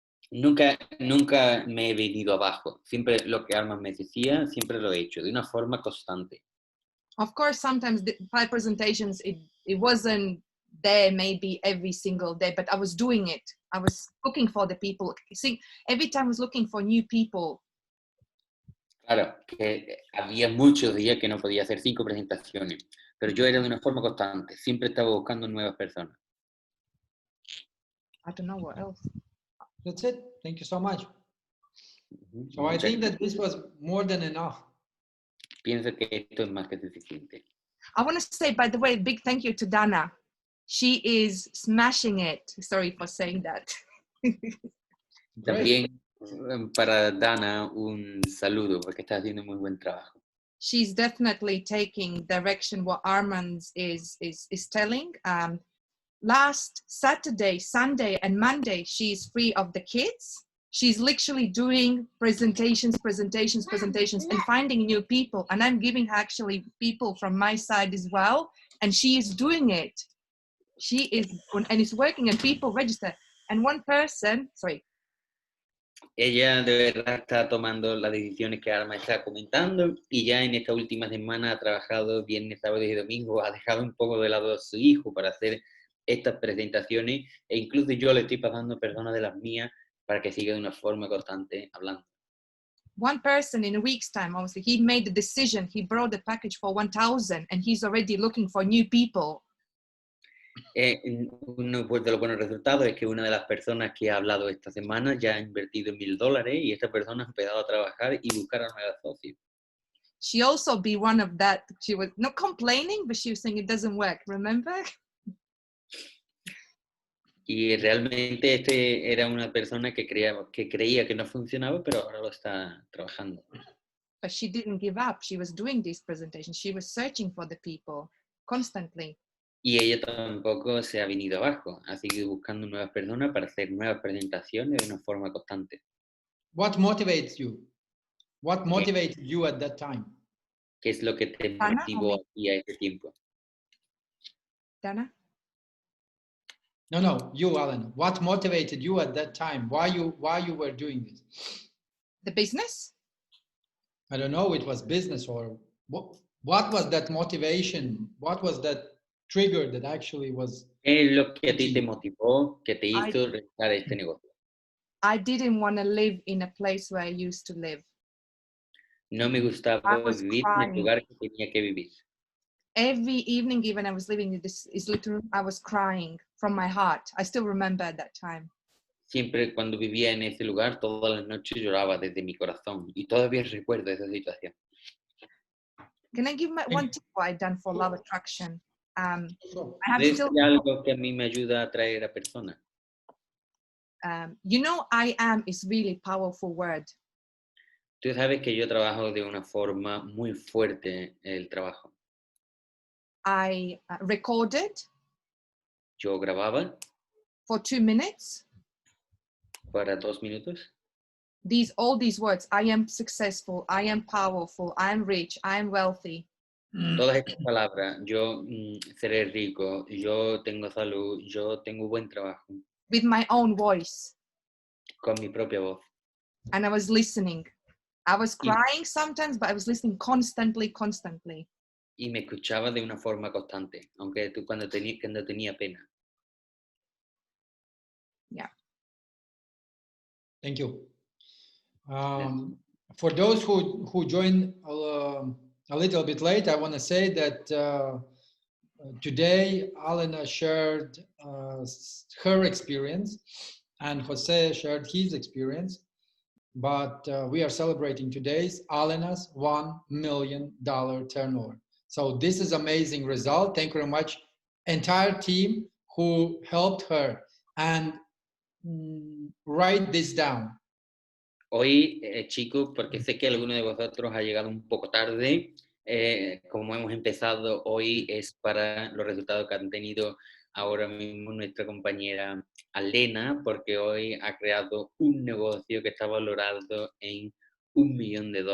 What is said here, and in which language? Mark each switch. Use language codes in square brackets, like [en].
[es] Nunca me he venido abajo. Siempre lo que Armand me decía, siempre lo he hecho, de una forma constante. [en] Of course, sometimes my presentations, it wasn't there maybe every single day, but I was doing it. I was looking for the people. See, every time I was looking for new people. [es] Claro, que había muchos días que no podía hacer 5 presentaciones, pero yo era de una forma constante. Siempre estaba buscando nuevas personas. [en] I don't know what else. That's it. Thank you so much. So I think that this was more than enough. [es] Pienso que esto es más que suficiente. [en] I want to say, by the way, big thank you to Dana. She is smashing it. Sorry for saying that. [es] También para Dana un saludo porque está haciendo muy buen trabajo. [en] She's definitely taking direction what Armand is telling. Last Saturday, Sunday, and Monday, she's free of the kids. She's literally doing presentations, and finding new people. And I'm giving her actually people from my side as well. And she is doing it. She is, and it's working, and people register. And one person, sorry. [es] Ella de verdad está tomando las decisiones que Arma está comentando y ya en esta última semana ha trabajado viernes, sábado y domingo, ha dejado un poco de lado a su hijo para hacer estas presentaciones e incluso yo le estoy pasando personas de las mías para que siga de una forma constante hablando. [en] One person in a week's time, obviously, he made the decision, he brought the package for 1,000 and he's already looking for new people. [es] Uno pues, de los buenos resultados es que una de las personas que ha hablado esta semana ya ha invertido $1,000 y esta persona ha empezado a trabajar y buscar a nuevos socios. [en] She also be one of that, she was not complaining, but she was saying it doesn't work, remember? [es] Y realmente era una persona que creía que no funcionaba, pero ahora lo está trabajando. [en] But she didn't give up. She was doing these presentations. She was searching for the people constantly. [es] Y ella tampoco se ha venido abajo. Ha seguido buscando nuevas personas para hacer nuevas presentaciones de una forma constante. [en] What motivates you? What motivated you at that time? [es] ¿Qué es lo que te motivó a ti a ese tiempo? [en] Dana? No, you, Alan. What motivated you at that time? Why you were doing this? The business? I don't know. It was business or what was that motivation? What was that trigger that actually was? [es] ¿Qué es lo que a ti te motivó, que te hizo realizar este negocio? [en] I didn't want to live in a place where I used to live. [es] No me [en] I [es] gustaba [en] was [es] vivir en el [en] crying. [es] lugar que tenía que vivir. [en] Every evening, even I was living in this little room, I was crying from my heart. I still remember at that time. [es] Siempre cuando vivía en ese lugar, todas las noches lloraba desde mi corazón. Y todavía recuerdo esa situación. [en] Can I give my one tip what I've done for love attraction? I have [es] ¿Es [en] still, [es] algo que a mí me ayuda a atraer a personas? [en] you know, I am is really powerful word. [es] Tú sabes que yo trabajo de una forma muy fuerte el trabajo. [en] I recorded [es] Yo grababa [en] for 2 minutes. [es] para 2 minutos. [en] All these words, I am successful, I am powerful, I am rich, I am wealthy. [es] Todas estas palabras, yo seré rico, yo tengo salud, yo tengo buen trabajo, [en] With my own voice. [es] con mi propia voz. [en] And I was listening. I was crying sometimes, but I was listening constantly. [es] Y me escuchaba de una forma constante, aunque tú cuando tenía pena. [en] Yeah. Thank you. For those who joined a little bit late, I want to say that today Alena shared her experience and Jose shared his experience, but we are celebrating today's Alena's $1 million turnover. So this is amazing result. Thank you very much, entire team who helped her, and write this down. [es] Hoy, chicos, porque sé que alguno de vosotros ha llegado un poco tarde, como hemos empezado hoy es para los resultados que han tenido ahora mismo nuestra compañera Alena, porque hoy ha creado un negocio que está valorado en $1 millón.